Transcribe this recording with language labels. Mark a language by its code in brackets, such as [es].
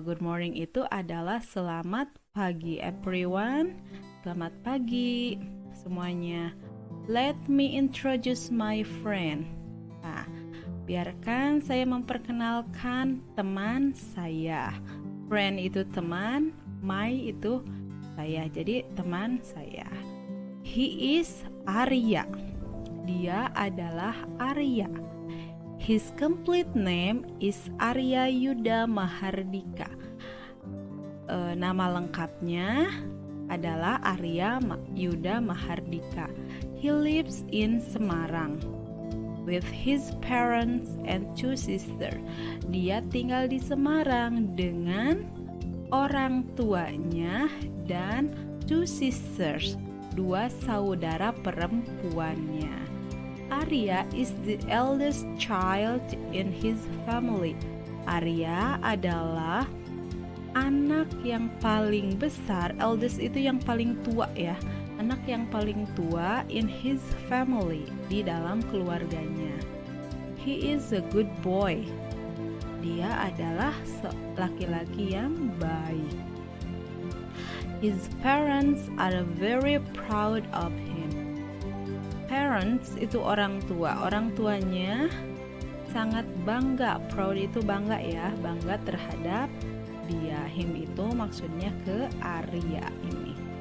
[en] Good morning [id] itu adalah selamat pagi [en] everyone. [id] Selamat pagi semuanya. [en] Let me introduce my friend. [id] Nah, biarkan saya memperkenalkan teman saya. Friend itu teman, my itu saya. Jadi teman saya. [en] He is Arya. [id] Dia adalah Arya. [en] His complete name is Arya Yuda Mahardika. [id] Nama lengkapnya adalah Arya Yuda Mahardika. [en] He lives in Semarang with his parents and 2 sisters. [id] Dia tinggal di Semarang dengan orang tuanya dan 2 sisters, 2 saudara perempuannya. [en] Arya is the eldest child in his family. [id] Arya adalah anak yang paling besar. Eldest itu yang paling tua ya. Anak yang paling tua [en] in his family, [id] di dalam keluarganya. [en] He is a good boy. [id] Dia adalah laki-laki yang baik. [en] His parents are very proud of him. [id] Parents itu orang tua. Orang tuanya sangat bangga. Proud itu bangga ya, bangga terhadap dia. Him itu maksudnya ke Arya ini.